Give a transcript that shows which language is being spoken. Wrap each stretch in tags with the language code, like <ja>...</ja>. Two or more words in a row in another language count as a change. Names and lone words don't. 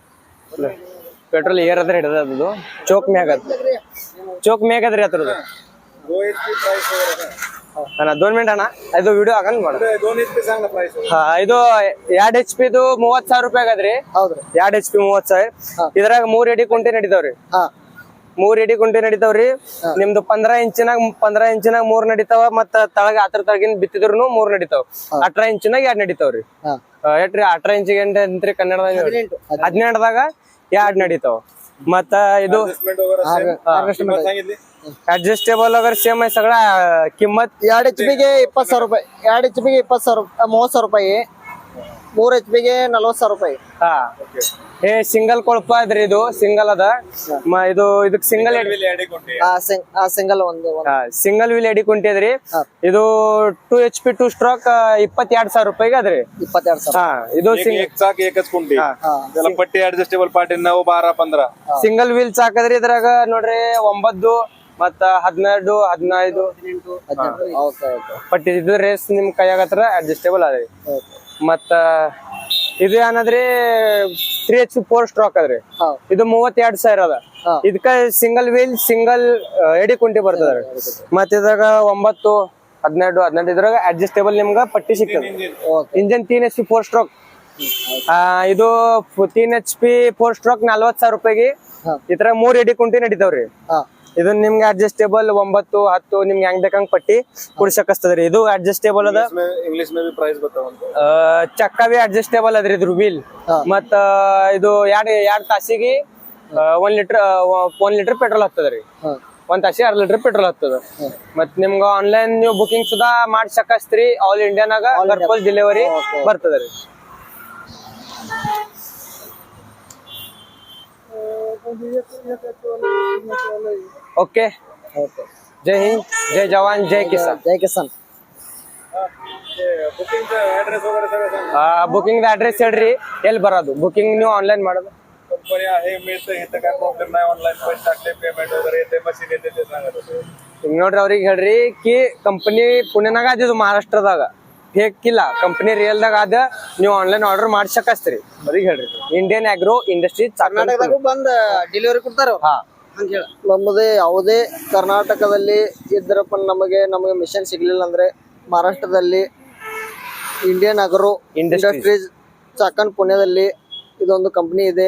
<kn>ಪೆಟ್ರೋಲ್ ಏರದ್ರ ಹಿಡದ. ಅದು ಚೋಕ್ ಮ್ಯಾಗದ್ರಿ ಅದ್ರದ್ದು. ಅಣ್ಣ 2 ಮಿನಿಟ್ ಅಣ್ಣ, ಇದು ವಿಡಿಯೋ ಹಾಕಂಡ್ ಮಾಡ.</kn> <mr>2 HP सांग ना प्राइस.</mr> <kn>ಹಾ, ಇದು 2 HP ಇದು 30,000 ರೂಪಾಯಿ ಆಗದ್ರಿ. ಹೌದ್ರಿ. 2 HP 30,000. ಇದ್ರಾಗ 3 ಎಡಿ ಕುಂಟೆ ನಡಿತಾವ್ರಿ. ಹಾ 3 ಎಡಿ ಕುಂಟೆ ನಡಿತಾವ್ರಿ. ನಿಮ್ದು 15 ಇಂಚಿನಾಗ 3 ನಡಿತಾವ. ಮತ್ತ ತಳಗ ಆತರ ತಳಗಿನ ಬಿತ್ತಿದ್ರು 3 ನಡಿತಾವ. 18 ಇಂಚಿನಾಗ 2 ನಡಿತಾವ್ರಿ. ಹಾ ಎಟ್ರಿ 18 ಇಂಚಿಗೆ ಎಂಟ್ರಿ ಕನ್ನಡದಾಗ 18ದಾಗ 2 ನಡಿತಾವ. ಮತ್ತ ಇದು ಅಡ್ಜಸ್ಟೇಬल</kn> <mr>अगर सेम आहे सगळा किंमत</mr> <kn>2 HP ಗೆ 20,000 ರೂಪಾಯಿ. 2 HP ಗೆ 20,000 30,000 ರೂಪಾಯಿ. 3 HP ಗೆ 40,000 ರೂಪಾಯಿ. ಹಾ, हे ಸಿಂಗಲ್ ಕೊಳಪ ಇದ್ರಿ. ಇದು ಸಿಂಗಲ್ ಅದ. ಇದು ಇದಕ್ ಸಿಂಗಲ್ ಸಿಂಗಲ್ ಒಂದು</kn> <en>single wheel</en> <kn>ಎಡಿ ಕುಂಟಿ ಅದ್ರಿ. ಇದು 2 HP 2 ಸ್ಟ್ರೋಕ್ 22,000 ರೂಪಾಯಿಗೆ ಅದ್ರಿ. 22,000. ಹಾ, ಇದು</kn> <mr>एक चाक एकच कुंडी. त्याला पट्टी ऍडजस्टेबल पार्टी 9, 12, 15.</mr> <en>single wheel</en> <kn>ಚಾಕದ್ರಿ. ಇದ್ರಾಗ ನೋಡ್ರಿ 9 ಮತ್ತ 12, 15, 18. ಪಟ್ಟಿ ಇದು ರೇಸ್ ನಿಮ್ ಕೈಯಾಗ ಹತ್ರ ಅಡ್ಜಸ್ಟೇಬಲ್ ಅದ್ರಿ. ಮತ್ತ ಇದು ಏನದ್ರಿ 3 HP 4 ಸ್ಟ್ರೋಕ್ ಅದ್ರಿ. ಇದು 32,000 ಅದ. ಇದಕ್ಕ</kn> <en>single wheel single</en> <kn>ಎಡಿ ಕುಂಟಿ ಬರ್ತದ್ರಿ. ಮತ್ತ ಇದ್ರಾಗ 9, 12 ಇದ್ರಾಗ ಅಡ್ಜಸ್ಟೇಬಲ್ ನಿಮ್ಗ ಪಟ್ಟಿ ಸಿಗ್ತದೆ. ಇಂಜನ್ 3 HP 4 ಸ್ಟ್ರೋಕ್. ಇದು 3 HP 4 ಸ್ಟ್ರೋಕ್ 40,000 ರೂಪಾಯಿಗೆ. ಇದ್ರಾಗ 3 ಎಡಿ ಕುಂಟಿ ನಡಿತಾವ್ರಿ. ಇದು ನಿಮ್ಗೆ ಅಡ್ಜಸ್ಟೇಬಲ್ 9, 10 ನಿಮ್ಗೆ ಹೆಂಗ್ ಬೇಕಂಗ್ ಪಟ್ಟಿ ಕುಡ್ಸಕಸ್ತದ್ರಿ. ಇದು ಅಡ್ಜಸ್ಟೇಬಲ್ ಅದ.</kn> <hi>इंग्लिश में भी प्राइस बताओ.</hi> <kn>ಚಕ್ಕ ಬಿ ಅಡ್ಜಸ್ಟೇಬಲ್ ಅದ್ರಿ ಇದ್ರ ವೀಲ್. ಮತ್ತ ಇದು 2 ತಾಸಿಗೆ 1 ಲೀಟರ್ ಪೆಟ್ರೋಲ್ ಹತ್ತದ್ರಿ. 1 ತಾಸಿಗೆ 2 ಲೀಟರ್ ಪೆಟ್ರೋಲ್ ಹತ್ತದ. ಮತ್ ನಿಮ್ಗ ಆನ್ಲೈನ್ ನೀವು ಬುಕಿಂಗ್ ಸುದಾ ಮಾಡ್ಸಕಸ್ತ್ರಿ. ಆಲ್ ಇಂಡಿಯಾನಾಗ ಗರ್ಪಲ್ ಡೆಲಿವರಿ ಬರ್ತದ್ರಿ.</kn> <hi>ओके, जय हिंद, जय जवान, जय किसान. जय किसान.</hi> <mr>बुकिंग ऍड्रेस वगैरे सगळं सांग.</mr> <en>booking address</en> <kn>ಹೇಳ್ರಿ, ಎಲ್ಲಿ ಬರೋದು ಬುಕಿಂಗ್ ನೀವು ಆನ್ಲೈನ್ ಮಾಡೋದು.</kn> <mr>कंपनी आहे मिळतं इथं काय प्रॉब्लेम नाही. ऑनलाईन पैसे टाकले पेमेंट वगैरे येते मशीन येते ते सांगत होते.</mr> <kn>ಈಗ ನೋಡ್ರಿ ಅವ್ರಿಗೆ ಹೇಳ್ರಿ ಕಿ ಕಂಪನಿ ಪುಣೆನಾಗ ಅದಿದು ಮಹಾರಾಷ್ಟ್ರದಾಗ ಫೇಕ್ ಇಲ್ಲ. ಕಂಪನಿ ರಿಯಲ್ದಾಗ ಅದ. ನೀವು</kn> <en>online order</en> <kn>ಮಾಡ್ಸಕಸ್ತ್ರಿ. ಅವ್ರಿಗೆ ಹೇಳ್ರಿ ಇಂಡಿಯನ್ ಆಗ್ರೋ ಇಂಡಸ್ಟ್ರಿ ಕರ್ನಾಟಕದಾಗೂ ಬಂದ್ ಡೆಲಿವರಿ ಕೊಡ್ತಾರ. ಹಾ, ನಮ್ಮದೇ ಯಾವುದೇ ಕರ್ನಾಟಕದಲ್ಲಿ ಇದ್ರಪ್ಪ ನಮಗೆ ಮಿಷನ್ ಸಿಗ್ಲಿಲ್ಲ ಅಂದ್ರೆ ಮಹಾರಾಷ್ಟ್ರದಲ್ಲಿ ಇಂಡಿಯನ್ ಅಗ್ರೋ ಇಂಡಸ್ಟ್ರೀಸ್ ಚಾಕನ್ ಪುಣೆದಲ್ಲಿ ಇದೊಂದು ಕಂಪನಿ ಇದೆ.</kn>